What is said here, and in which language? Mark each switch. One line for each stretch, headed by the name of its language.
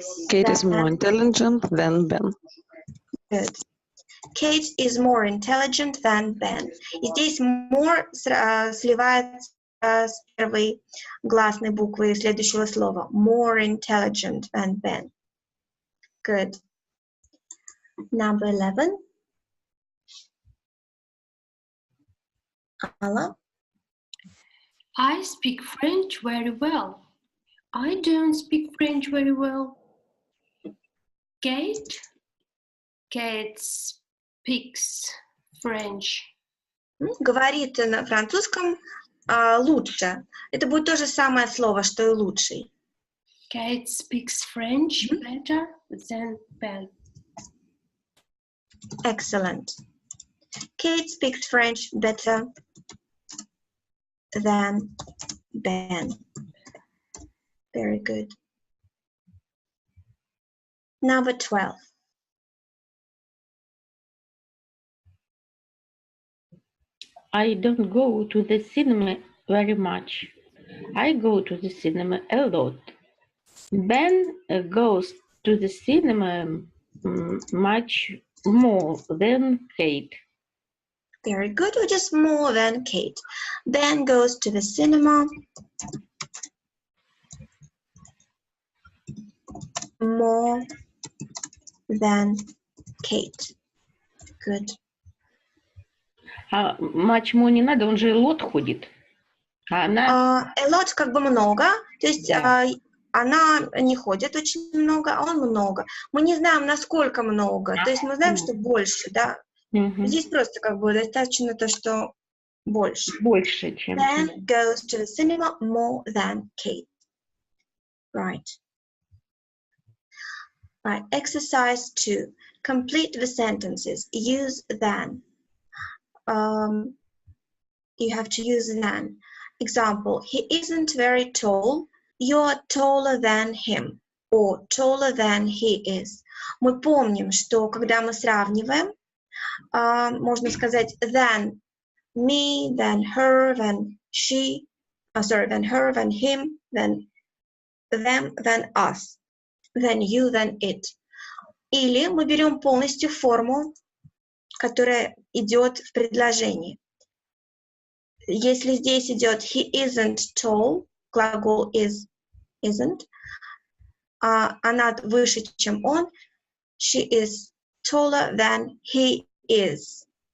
English: Kate is more intelligent than Ben. Good. Kate is more intelligent than Ben.
Russian: И здесь more сливается с первой гласной буквы следующего слова.
English: More intelligent than Ben. Good. Number 11. Alla? I speak French very well. I don't speak French very well. Kate speaks French.
Russian: Говорит на французском лучше. Это будет то же самое слово, что и лучший.
English: Kate speaks French better than Ben. Excellent. Kate speaks French better than Ben. Very good. Number 12. I don't go to the cinema very much. I go to the cinema a lot. Ben goes to the cinema much more than Kate. Very good, or just more than Kate. Ben goes to the cinema more than Kate. Good.
Russian: А
English: much more
Russian: не надо, он же lot ходит. А она... A lot как бы много, то есть она не ходит очень много, а он много. Мы не знаем, насколько много, то есть мы знаем, что больше, да. Здесь просто как бы достаточно то, что больше. Больше, чем...
English: Ben goes to the cinema more than Kate. Right. Right. Exercise 2. Complete the sentences. Use than. You have to use than. Example, he isn't very tall. You're taller than him. Or taller than he is.
Russian: Мы помним, что когда мы сравниваем, можно сказать
English: than me, than her, than she, than her, than him, than them, than us, than you, than it.
Russian: Или мы берем полностью форму, которая идет в предложении. Если здесь идет
English: he isn't tall, глагол is, isn't,
Russian: она выше, чем он,
English: she is taller than he is.